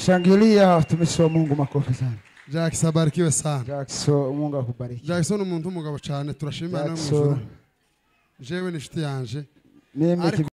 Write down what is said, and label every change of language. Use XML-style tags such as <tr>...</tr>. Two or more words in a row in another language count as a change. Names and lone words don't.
<sw>Shangilia watumishi wa Mungu makofi sana. Jackson abarikiwe sana. Jackson Mungu akubariki.</sw> <rn>Jackson umuntu umugabo cyane turashimana no mu ijuru. Jewe ni inshuti yanje.</rn> <sw>Mimi</sw>